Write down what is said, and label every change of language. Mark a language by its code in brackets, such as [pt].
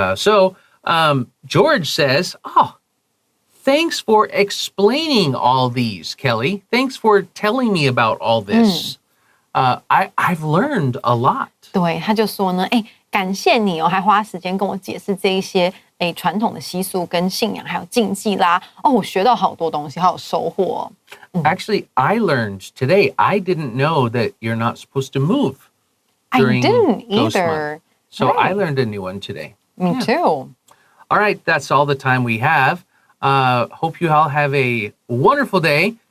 [en] So George says, thanks for explaining all these, Kelly. Thanks for telling me about all this. I've learned a lot. [zh] 对，他就说呢，感谢你还花时间跟我解释这一些传统的习俗跟信仰还有禁忌啦。我学到好多东西，好有收获。 [en] Actually, I learned today. I didn't know that you're not supposed to move during I didn't Ghost either. Month. So I learned a new one today. Me too. All right, that's all the time we have. Hope you all have a wonderful day.